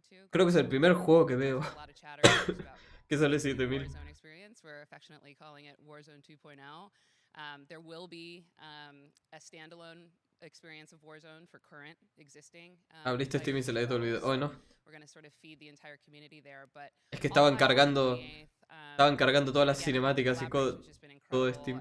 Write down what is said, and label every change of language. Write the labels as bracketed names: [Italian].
[Spanish] Creo que es el primer juego que veo que sale 7.000. [English] There will be a standalone experience of Warzone for current existing. [Spanish] Abriste Steam y se le dio todo el video. Oh, no. [English] We're going to sort of feed the entire community there, but [Spanish] es que estaban cargando todas las cinemáticas y todo Steam.